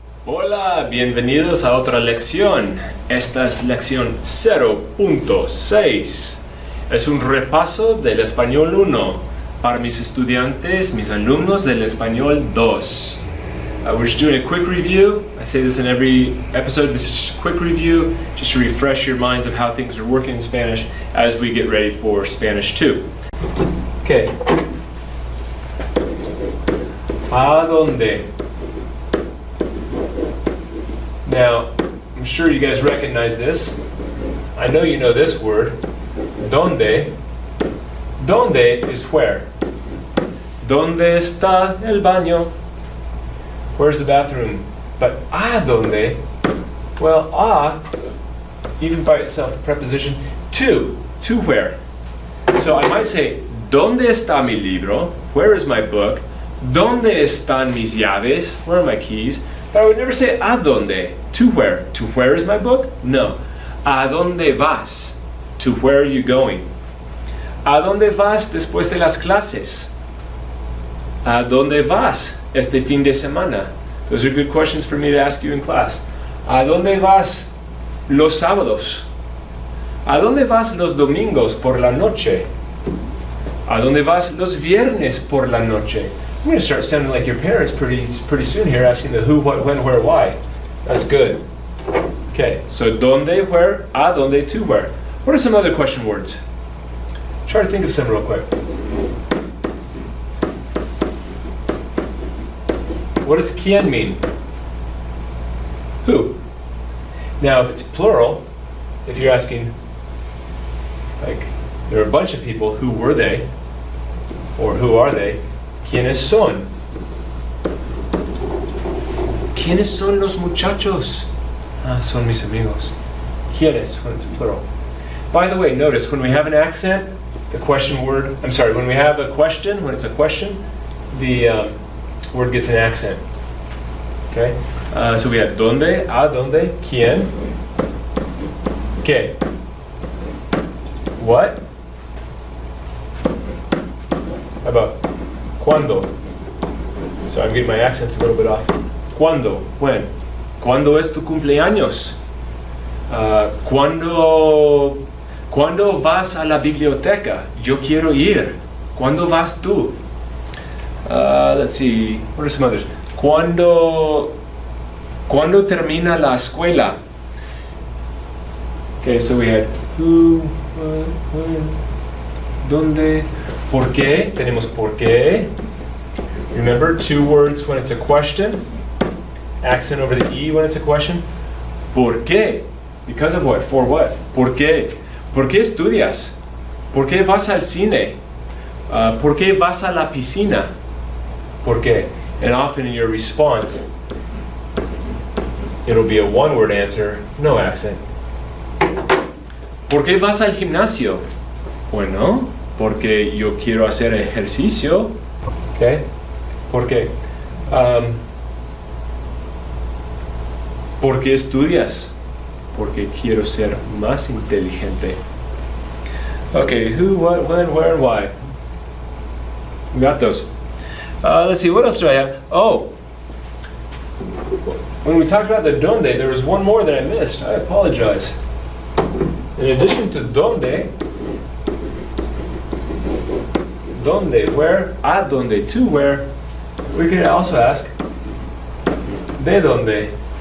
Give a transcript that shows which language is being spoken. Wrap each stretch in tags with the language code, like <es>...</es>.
<es>Hola, bienvenidos a otra lección. Esta es lección 0.6. Es un repaso del español 1 para mis estudiantes, mis alumnos del español 2.</es> <en>We're just doing a quick review. I say this in every episode. This is just a quick review, just to refresh your minds of how things are working in Spanish as we get ready for Spanish 2. Okay.</en> <es>¿A dónde?</es> <en>Now, I'm sure you guys recognize this. I know you know this word.</en> <es>¿Dónde? ¿Dónde</es> <en>is where?</en> <es>¿Dónde está el baño?</es> <en>Where's the bathroom?</en> <es>But ¿a dónde?</es> <en>Well, a, even by itself, the preposition to where. So I might say,</en> <es>¿dónde está mi libro?</es> <en>Where is my book?</en> <es>¿Dónde están mis llaves?</es> <en>Where are my keys? But I would never say ¿a dónde? To where? To where is my book? No.</en> <es>¿A dónde vas?</es> <en>To where are you going?</en> <es>¿A dónde vas después de las clases? ¿A dónde vas este fin de semana?</es> <en>Those are good questions for me to ask you in class.</en> <es>¿A dónde vas los sábados? ¿A dónde vas los domingos por la noche? ¿A dónde vas los viernes por la noche?</es> <en>I'm going to start sounding like your parents pretty soon here, asking the who, what, when, where, why. That's good. Okay, so ¿dónde, where, a dónde, to where. What are some other question words? Try to think of some real quick. What does quién mean? Who? Now, if it's plural, if you're asking, like, there are a bunch of people, who were they? Or who are they?</en> <es>¿Quiénes son? ¿Quiénes son los muchachos? Ah, son mis amigos. ¿Quiénes?</es> <en>When it's plural. By the way, notice when we have an accent, the question word, when we have a question, when it's a question, the word gets an accent. Okay? So we have ¿dónde? ¿A dónde? ¿Quién? ¿Qué? What? How about ¿cuándo? So I'm getting my accents a little bit off.</en> <es>¿Cuándo?</es> <en>When?</en> <es>¿Cuándo es tu cumpleaños? ¿Cuándo vas a la biblioteca? Yo quiero ir. ¿Cuándo vas tú?</es> <en>Let's see. What are some others?</en> <es>¿Cuándo termina la escuela?</es> <en>Okay, so we had who, what, when, ¿dónde? ¿Por qué?</en> <es>Tenemos ¿por qué?</es> <en>Remember, two words when it's a question. Accent over the E when it's a question.</en> <es>¿Por qué?</es> <en>Because of what? For what?</en> <es>¿Por qué? ¿Por qué estudias? ¿Por qué vas al cine? ¿Por qué vas a la piscina? ¿Por qué?</es> <en>And often in your response, it'll be a one-word answer, no accent.</en> <es>¿Por qué vas al gimnasio? Bueno, porque yo quiero hacer ejercicio. Okay? ¿Por qué? ¿Por qué estudias? Porque quiero ser más inteligente.</es> <en>Okay, who, what, when, where, and why. We got those. Let's see, what else do I have? Oh, when we talked about the ¿dónde, there was one more that I missed. I apologize. In addition to ¿dónde, where, ¿a dónde, to where, we could also ask ¿de dónde?</en>